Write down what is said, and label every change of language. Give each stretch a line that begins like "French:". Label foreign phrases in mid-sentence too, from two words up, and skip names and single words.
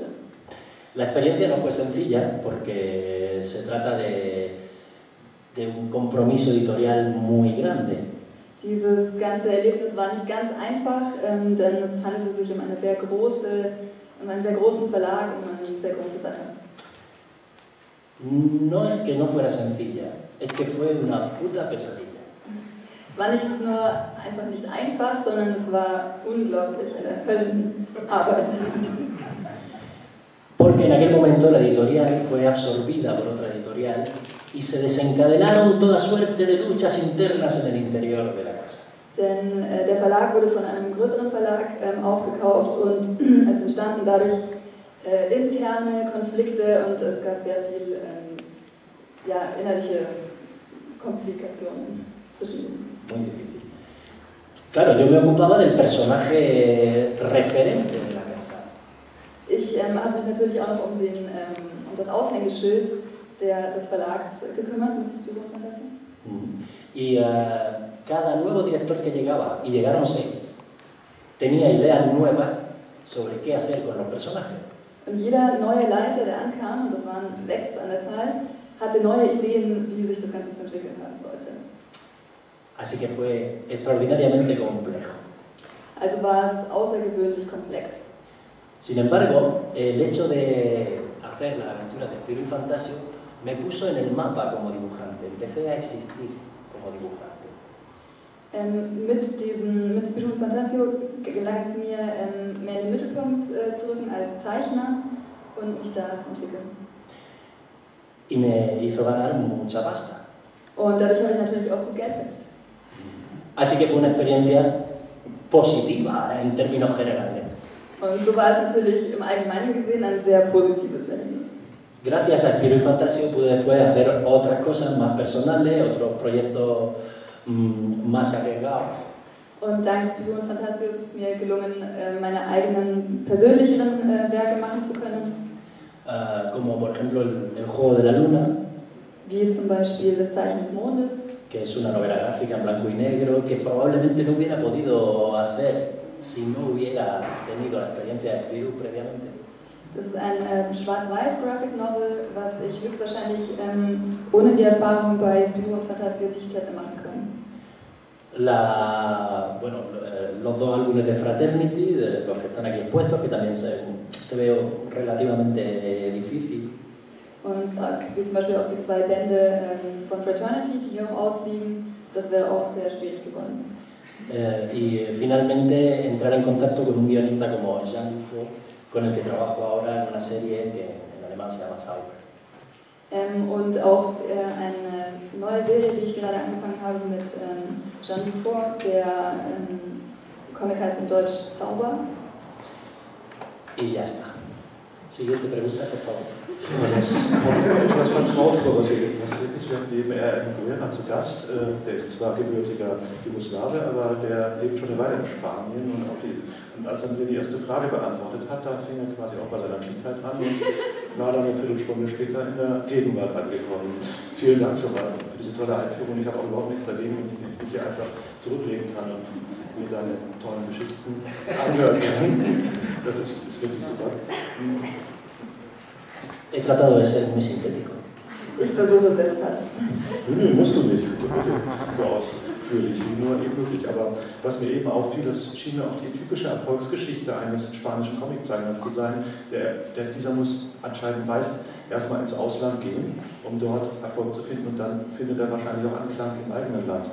Spanish: La experiencia no fue sencilla porque se trata de un compromiso editorial muy grande.
German: Dieses ganze Erlebnis war nicht ganz einfach, denn es handelte sich um eine sehr große um einen sehr großen Verlag, um eine sehr große Sache.
Spanish: No es que no fuera sencilla, es que fue una puta pesadilla.
German: Es war nicht nur einfach nicht einfach, sondern es war unglaublich eine Höllenarbeit.
Spanish: Porque en aquel momento la editorial fue absorbida por otra editorial y se desencadenaron toda suerte de luchas internas en el interior de la casa.
German: Denn der Verlag wurde von einem größeren Verlag aufgekauft und es entstanden dadurch interne Konflikte und es gab sehr viel innerliche Komplikationen zwischen ihnen.
Spanish: Muy difícil. Claro, yo me ocupaba del personaje referente de la casa.
German: Ich habe mich natürlich auch noch um das Aushängeschild des Verlags gekümmert mit Spiro und Fantasia.
Spanish: Y cada nuevo director que llegaba, y llegaron 6, tenía ideas nuevas sobre qué hacer con los personajes.
German: Und jeder neue Leiter, der ankam, und das waren 6 an der Zahl, hatte neue Ideen, wie sich das Ganze zu entwickeln haben sollte.
Spanish: Así que fue extraordinariamente complejo.
German: Also war es außergewöhnlich komplex.
Spanish: Sin embargo, el hecho de hacer la aventura de Spiro y Fantasio me puso en el mapa como dibujante, empecé a existir como dibujante.
German: Mit Spiro und Fantasio gelang es mir, mehr in den Mittelpunkt zu rücken als Zeichner und mich da zu entwickeln.
Spanish: Y me hizo ganar mucha pasta.
German: Und dadurch habe ich natürlich auch gut Geld verdient.
Spanish: Así que fue una experiencia positiva en términos generales.
German: Und so war es natürlich im Allgemeinen gesehen ein sehr positives Erlebnis.
Spanish: Gracias a Spiro y Fantasio pude después hacer otras cosas más personales, otros proyectos más arriesgados.
German: Und dank Spiro und Fantasio ist es mir gelungen, meine eigenen persönlicheren Werke machen zu können.
Spanish: Como por ejemplo el Juego de la Luna,
German: Wie zum Beispiel das Zeichen des Mondes,
Spanish: que es una novela gráfica en blanco y negro que probablemente no hubiera podido hacer si no hubiera tenido la experiencia de Spiro previamente.
German: Das ist ein schwarz-weiß
English: Graphic Novel,
German: was ich höchstwahrscheinlich ohne die Erfahrung bei Spiro und Fantasio nicht hätte machen können.
Spanish: Los 2 álbumes de Fraternity, de los que están aquí expuestos, que también te veo relativamente difícil.
German: Und wie zum Beispiel auch die 2 Bände von Fraternity, die hier auch ausliegen, das wäre auch sehr schwierig geworden.
Spanish: Y finalmente entrar en contacto con un guionista como Jean Dufault, con el que trabajo ahora en una serie que en alemán se llama Sauber.
German: Und auch eine neue Serie, die ich gerade angefangen habe mit Jean Dufault, der Comic heißt in Deutsch Zauber.
Spanish: Y ya está. Siguiente pregunta, por favor.
German: Ja, das kommt mir etwas vertraut vor, was hier passiert ist. Wir haben neben Erwin Guerra zu Gast. Der ist zwar gebürtiger Jugoslawe, aber der lebt schon eine Weile in Spanien. Und als er mir die erste Frage beantwortet hat, da fing er quasi auch bei seiner Kindheit an und war dann eine Viertelstunde später in der Gegenwart angekommen. Vielen Dank schon mal für diese tolle Einführung. Ich habe auch überhaupt nichts dagegen, wenn ich mich hier einfach zurücklegen kann und mir seine tollen Geschichten anhören kann. Das ist wirklich super. He tratado de ser muy sintético. Ich versuche sehr sympathisch zu sein. Nö, musst du nicht. Bitte, so ausführlich wie nur eben möglich. Aber was mir eben auffiel, das schien mir auch die typische Erfolgsgeschichte eines spanischen Comiczeichners zu sein. Dieser muss anscheinend meist erstmal ins Ausland gehen, um dort Erfolg zu finden, und dann findet er wahrscheinlich auch Anklang im eigenen Land.